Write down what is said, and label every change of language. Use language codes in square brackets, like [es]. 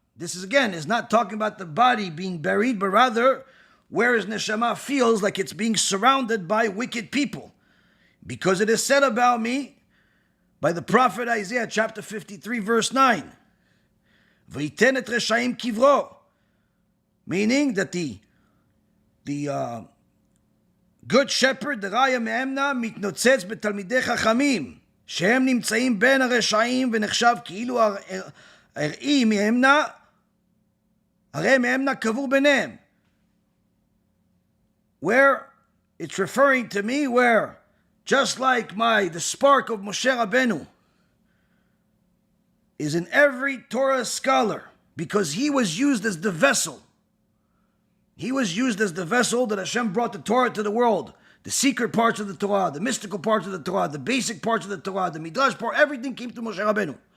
[en] This is not talking about the body being buried, but rather where his neshama feels like it's being surrounded by wicked people. Because it is said about me by the prophet Isaiah, chapter 53, verse 9. [he] V'yiten et reshaim kivro. [en] Meaning that the good shepherd, [he] the raya me'emna, mitnotzetz betalmidei chachamim, שהם נמצאים בין הרשעים ונחשב כאילו הראי מהמנה, הרי מהמנה קבור ביניהם. [en] Where it's referring to me, where just like the spark of Moshe Rabbeinu is in every Torah scholar, because he was used as the vessel. He was used as the vessel that Hashem brought the Torah to the world. The secret parts of the Torah, the mystical parts of the Torah, the basic parts of the Torah, the Midrash part, everything came to Moshe Rabbeinu.